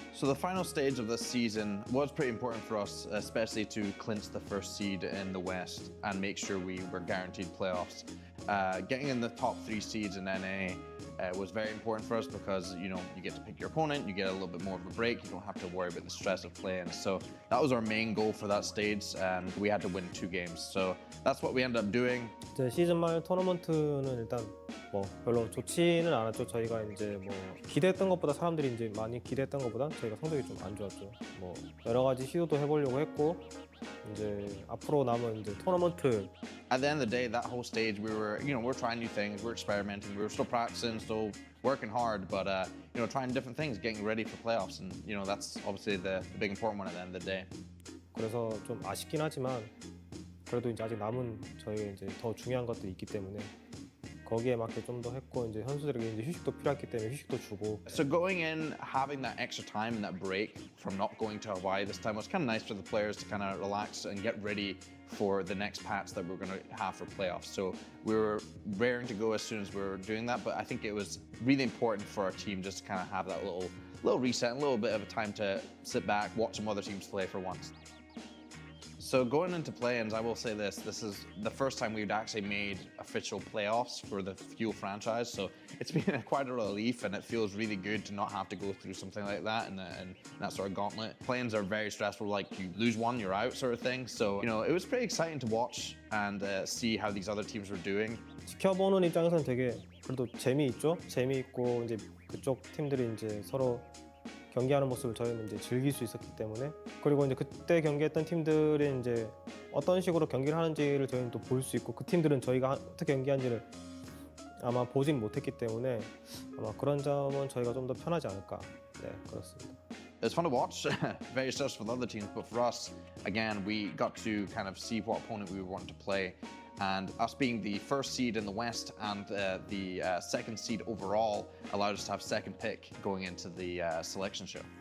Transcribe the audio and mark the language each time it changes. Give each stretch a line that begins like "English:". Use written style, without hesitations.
English: So the final stage of this season was pretty important for us, especially to clinch the first seed in the West and make sure we were guaranteed playoffs. Getting in the top 3 seeds in NA was very important for us because, you know, you get to pick your opponent, you get a little bit more of a break, you don't have to worry about the stress of playing. So that was our main goal for that stage, and we had to win 2 games. So that's what we ended up doing.
Korean: 이제 시즌 말 토너먼트는 일단 뭐 별로 좋지는 않았죠. 저희가 이제 뭐 기대했던 것보다 사람들이 이제 많이 기대했던 것보다 저희가 성적이 좀 안 좋았죠. 뭐 여러 가지 시도도 해보려고 했고 이제 앞으로 남은 이제 토너먼트.
English: At the end of the day, that whole stage, we're trying new things, we're experimenting, we were still practicing, still working hard, but trying different things, getting ready for playoffs, and that's obviously the big important one at the end of the day.
Korean: 그래서 좀 아쉽긴 하지만 그래도 이제 아직 남은 저희 이제 더 중요한 것들이 있기 때문에 거기에 맞게 좀 더 했고 이제 선수들에게 이제 휴식도 필요했기 때문에 휴식도 주고.
English: So going in, having that extra time and that break from not going to Hawaii this time was kind of nice for the players to kind of relax and get ready for the next patch that we're going to have for playoffs. So we were raring to go as soon as we were doing that, but I think it was really important for our team just to kind of have that little reset, a little bit of a time to sit back, watch some other teams play for once. So going into play-ins, I will say this is the first time we've actually made official playoffs for the Fuel franchise. So it's been quite a relief, and it feels really good to not have to go through something like that and that sort of gauntlet. Play-ins are very stressful, like you lose one, you're out sort of thing. So, it was pretty exciting to watch and see how these other teams were doing.
Korean: 지켜보는 입장에서는 되게 그래도 재미있죠. 재미있고 이제 그쪽 팀들이 이제 서로 경기하는 모습을 저희는 이제 즐길 수 있었기 때문에, 그리고 이제 그때 경기했던 팀들이 이제 어떤 식으로 경기를 하는지를 저희는 또 볼 수 있고, 그 팀들은 저희가 어떻게 경기하는지를 아마 보진 못했기 때문에 아마 그런 점은 저희가 좀 더 편하지 않을까. 네, 그렇습니다.
English: It's fun to watch, very stressful for the other teams, but for us, again, we got to kind of see what opponent we wanted to play. And us being the first seed in the West and the second seed overall allowed us to have second pick going into the selection show.